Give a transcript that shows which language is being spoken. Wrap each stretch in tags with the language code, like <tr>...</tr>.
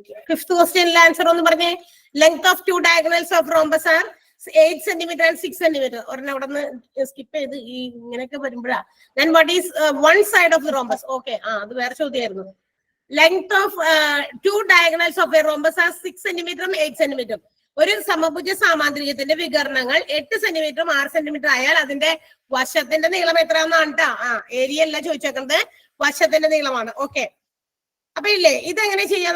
<ml>Fifth ക്വസ്റ്റ്യനിലെ answer ഒന്ന് പറഞ്ഞേ. Length of 2 diagonals of rhombus R 8 centimetre and 6 centimetre. ഒരെണ്ണം അവിടെ നിന്ന് സ്കിപ്പ് ചെയ്ത് ഈ ഇങ്ങനെയൊക്കെ വരുമ്പോഴാ.</ml> <en>then what is one side of the rhombus?</en> <ml>Okay, അത് വേറെ ചോദ്യമായിരുന്നു. Length of 2 diagonals of A rhombus R 6 സെന്റിമീറ്ററും 8 സെന്റിമീറ്ററും. ഒരു സമഭുജ സാമാന്ത്രികത്തിന്റെ വികരണങ്ങൾ 8 സെന്റിമീറ്ററും 6 സെന്റിമീറ്റർ ആയാൽ അതിന്റെ വശത്തിന്റെ നീളം എത്രയാണെന്നാണ് കേട്ടോ. ഏരിയ അല്ല ചോദിച്ചേക്കുന്നത്, വശത്തിന്റെ നീളമാണ്. ഓക്കെ, അപ്പൊ ഇല്ലേ ഇതെങ്ങനെ ചെയ്യാം?</ml>